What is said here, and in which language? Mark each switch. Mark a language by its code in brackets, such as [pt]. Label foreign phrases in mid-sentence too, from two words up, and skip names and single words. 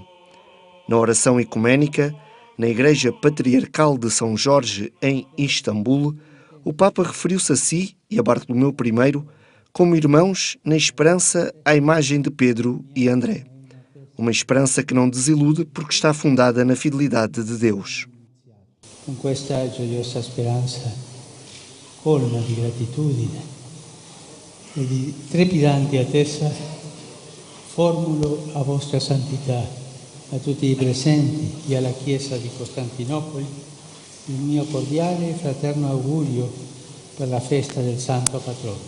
[pt] Na oração ecuménica, na Igreja Patriarcal de São Jorge, em Istambul, o Papa referiu-se a si e a Bartolomeu I como irmãos na esperança à imagem de Pedro e André. Uma esperança que não desilude porque está fundada na fidelidade de Deus. Com esta gioiosa esperança, [it] colma di gratitudine e di trepidante attesa, formulo a vostra santità, a tutti i presenti e alla Chiesa di Costantinopoli il mio cordiale e fraterno augurio per la festa del Santo Patrono.